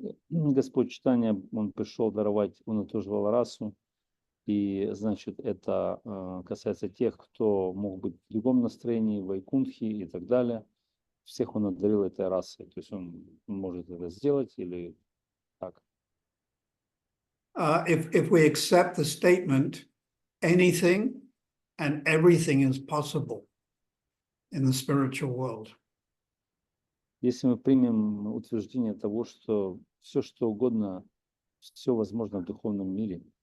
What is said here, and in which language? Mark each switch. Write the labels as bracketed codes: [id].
[ru] Господь Читания, он пришел даровать Унатужвала расу, и значит это касается тех, кто мог быть в другом настроении, вайкунтхи и так далее. Всех он одарил этой расой, то есть он может это сделать или так. [en] If we accept the statement, anything and everything is possible in the spiritual world. [ru] Если мы примем утверждение того, что все что угодно, все возможно в духовном мире,